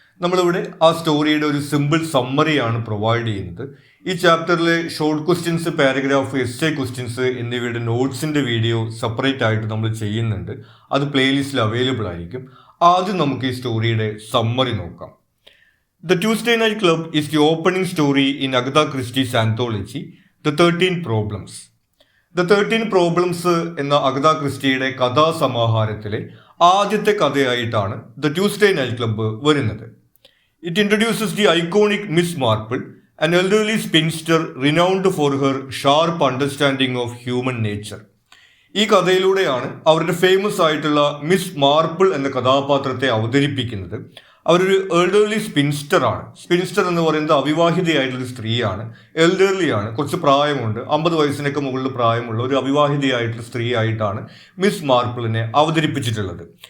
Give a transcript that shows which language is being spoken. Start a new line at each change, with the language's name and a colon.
Malayalam: നമ്മളിവിടെ ആ സ്റ്റോറിയുടെ ഒരു സിമ്പിൾ സമ്മറിയാണ് പ്രൊവൈഡ് ചെയ്യുന്നത്. ഈ ചാപ്റ്ററിലെ short questions, paragraph, essay questions എന്നിവയുടെ നോട്ട്സിൻ്റെ വീഡിയോ സെപ്പറേറ്റ് ആയിട്ട് നമ്മൾ ചെയ്യുന്നുണ്ട്. അത് പ്ലേലിസ്റ്റിൽ അവൈലബിൾ ആയിരിക്കും. ആദ്യം നമുക്ക് ഈ സ്റ്റോറിയുടെ സമ്മറി നോക്കാം.
English: The Tuesday Night Club is the opening story in Agatha Christie's anthology, The 13 Problems.
Malayalam: The 13 Problems എന്ന അഗത ക്രിസ്റ്റിയുടെ കഥാസമാഹാരത്തിലെ ആദ്യത്തെ കഥയായിട്ടാണ് The Tuesday Night Club വരുന്നത്.
English: It introduces the iconic Miss Marple, an elderly spinster renowned for her sharp understanding of human nature.
Malayalam: ഈ കഥയിലൂടെയാണ് അവരുടെ famous ആയിട്ടുള്ള miss Marple എന്ന കഥാപാത്രത്തെ അവതരിപ്പിക്കുന്നത്. അവരൊരു എൽഡർലി സ്പിൻസ്റ്റർ ആണ്. സ്പിൻസ്റ്റർ എന്ന് പറയുന്നത് അവിവാഹിതയായിട്ടുള്ള സ്ത്രീയാണ്. എൽഡർലി ആണ്, കുറച്ച് പ്രായമുണ്ട്, 50 വയസ്സിനൊക്കെ മുകളിൽ പ്രായമുള്ള ഒരു അവിവാഹിതയായിട്ടുള്ള സ്ത്രീ ആയിട്ടാണ് മിസ് മാർപ്പിളിനെ അവതരിപ്പിച്ചിട്ടുള്ളത്.